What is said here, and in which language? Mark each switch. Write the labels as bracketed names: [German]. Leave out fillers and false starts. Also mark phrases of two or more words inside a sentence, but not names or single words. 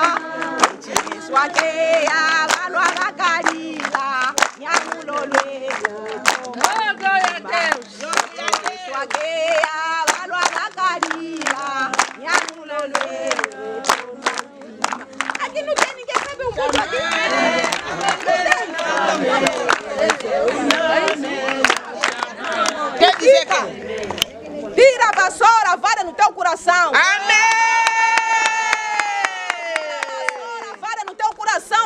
[Umbundu] Echimalakeya balwa bakalila. Nyangulolweyo komba utima. Echimalakeya balwa bakalila. Nyangulolweyo komba utima. [Portuguese] Aqui não tem ninguém sabe um pouco aqui. Quer dizer que... Tira a vassoura, vara no teu coração. Amém! Vassoura, vara no teu coração.